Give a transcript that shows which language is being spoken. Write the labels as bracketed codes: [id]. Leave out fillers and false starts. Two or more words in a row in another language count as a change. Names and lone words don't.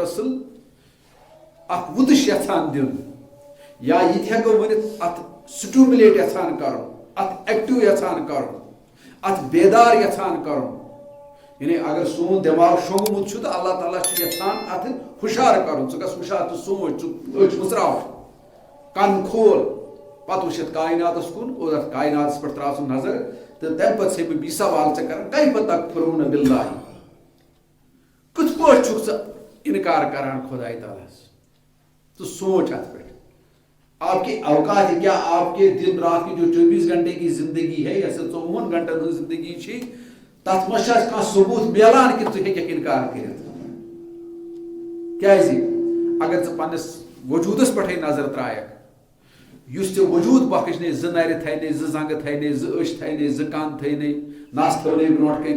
[ks] دراصل اکھ وُدٕش یژھان دیُن یا یہِ تہِ ہٮ۪کو ؤنِتھ اتھ سٹیومُلیٹ یژھان کرُن اتھ ایکٹِو یژھان کرُن ات بیدار یژھان کرن یعنی اگر سون دماغ شونگمت تو اللہ تعالیٰ یژھان ات ہشار کرن ژٕ گژھ ہشار تو سوچ أچھ مژراو کن کھول پتہ وٕچھ یتھ کائناتس کن اور اتھ کائناتس پہ ترٛاو ژٕ نظر تو تمہ پتہٕ چھے بہٕ بیٚیہِ سوال ژےٚ کران [ar] کیف تکفرون باللہ [ks] کِتھ پٲٹھۍ چھُکھ ژٕ انکار کران خداے تعالیٰ تو سوچ ات پہ [ur] آپ کے اوقات کیا آپ کے دن رات کی جو 24 گھنٹے کی زندگی ہے [ks] یا 54 گھنٹن ہن زندگی چھ تتھ منٛز چھا کانٛہہ ثبوت میلان کہ ژٕ ہیٚککھ انکار کٔرِتھ کیازِ اگر ژٕ پننس وجوٗدس پٮ۪ٹھٕے نظر ترٛایکھ یُس ژےٚ وجوٗد بخشنے زٕ نرِ تھاینے زٕ زنٛگہٕ تھاینے زٕ أچھ تھاینے زٕ کن تھاینے نس تھٲونے برونٛٹھ کَنۍ